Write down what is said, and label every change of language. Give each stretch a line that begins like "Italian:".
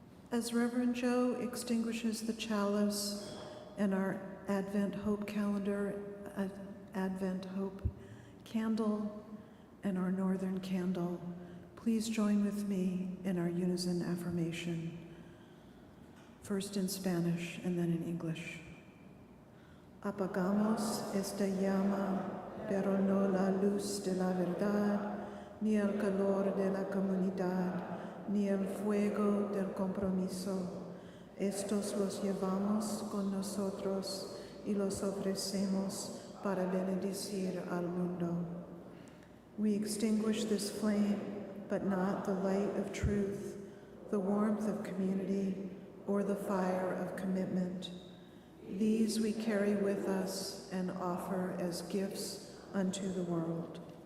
English: As Reverend Joe extinguishes the chalice and our Advent Hope calendar, Advent Hope candle, and our Northern candle, please join with me in our unison affirmation, first in Spanish and then in English.
Spanish: Apagamos esta llama, pero no la luz de la verdad, ni el calor de la comunidad, ni el fuego del compromiso. Estos los llevamos con nosotros y los ofrecemos para bendecir al mundo.
English: We extinguish this flame, but not the light of truth, the warmth of community, or the fire of commitment. These we carry with us and offer as gifts unto the world.